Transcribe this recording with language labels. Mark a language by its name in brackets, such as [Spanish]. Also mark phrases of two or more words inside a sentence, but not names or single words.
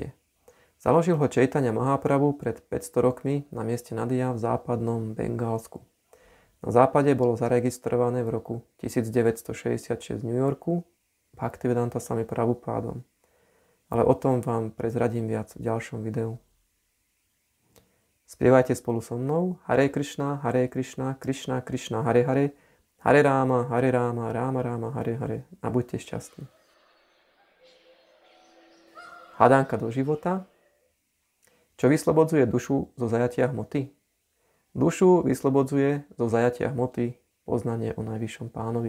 [Slovak] Založil ho Chaitanya Mahaprabhu pred 500 rokmi na mieste Nadia v západnom Bengálsku. Na západe bolo zaregistrované v roku 1966 v New Yorku Bhaktivedanta Swami Prabhupádom. Ale o tom vám prezradím viac v ďalšom videu. Spievajte spolu so mnou [Sanskrit] हरे कृष्ण कृष्ण कृष्ण हरे हरे हरे राम राम राम हरे हरे. [Slovak] A buďte šťastní. Hádánka do života. Čo vyslobodzuje dušu zo zajatia hmoty? Dušu vyslobodzuje zo zajatia hmoty poznanie o najvyššom pánovi.